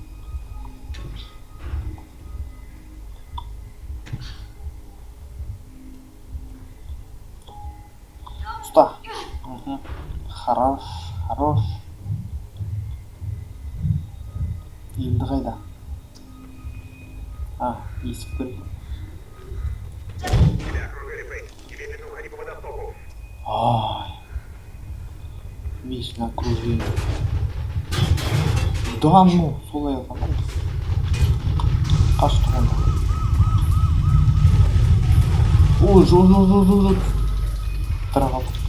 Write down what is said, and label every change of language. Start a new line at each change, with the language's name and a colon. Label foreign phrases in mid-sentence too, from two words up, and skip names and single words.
Kazakh: Уста. Хорош. Енді қайда? А, есік тұр.
Russian: Тебя окружили, Фейн. Немедленно уходи по водостоку. Ай. Вечно окружение. Да ну,
Kazakh: солай алған. Қаш тұрғанда. Ой, жоқ. Тырағал.